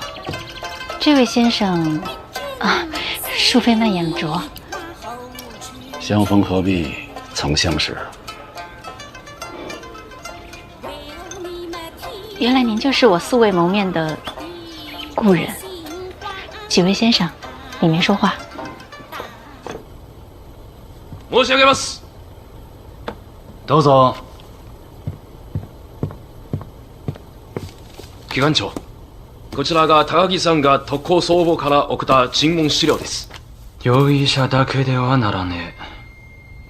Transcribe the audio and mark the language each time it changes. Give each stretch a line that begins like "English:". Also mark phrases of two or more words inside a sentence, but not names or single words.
Chinese: 这位先生，啊，恕费曼眼拙。相逢何必曾相识。原来您就是我素未谋面的故人。几位先生，里面说话。
Japanese: 申し上げます。どうぞ。機関長、こちらが高木さんが特攻総部から送った尋問資料です。容疑者だけではならねえ。